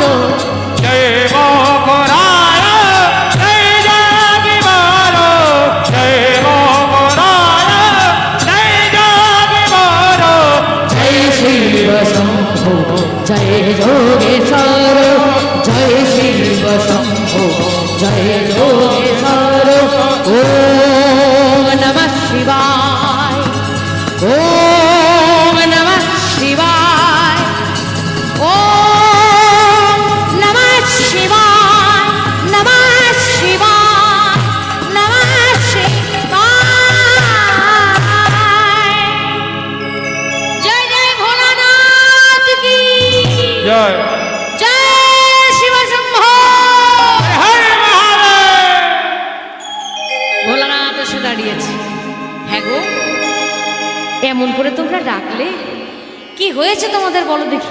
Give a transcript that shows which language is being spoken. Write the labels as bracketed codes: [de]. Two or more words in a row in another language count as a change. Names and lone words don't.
[bn] জয় মকরায়, জয় যোগীবর, জয় মকরায়, জয় যোগীবর, জয় শিব শম্ভো, জয় যোগেশ্বর, জয় শিব শম্ভো, জয় যোগেশ্বর। [sa] ওম নমঃ শিবায়, ওম নমঃ শিবায়, ওম নমঃ শিবায়, নমঃ শিবায়, নমঃ শিবায়। [bn] জয় জয় ভোলানাথ কি, জয় জয় শিব শম্ভো। হরে মহাদেব। ভোলানাথ এসে দাঁড়িয়েছে। হ্যাঁ গো, এমন করে তোমরা ডাকলে কি হয়েছে তোমাদের বলো দেখি।